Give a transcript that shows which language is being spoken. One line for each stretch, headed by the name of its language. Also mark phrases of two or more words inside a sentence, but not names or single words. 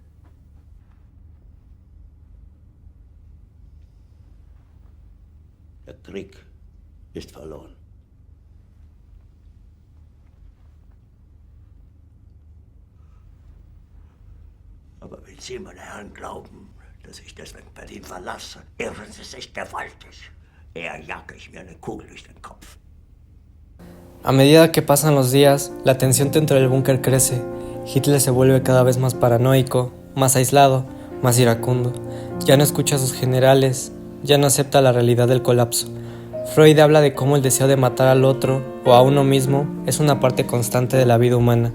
German: Der Krieg ist verloren. Aber wenn Sie, meine Herren, glauben, dass ich deswegen Berlin verlasse, irren Sie sich gewaltig. Eher jage ich mir eine Kugel durch den Kopf.
Spanish: A medida que pasan los días, la tensión dentro del búnker crece. Hitler se vuelve cada vez más paranoico, más aislado, más iracundo. Ya no escucha a sus generales, ya no acepta la realidad del colapso. Freud habla de cómo el deseo de matar al otro o a uno mismo es una parte constante de la vida humana.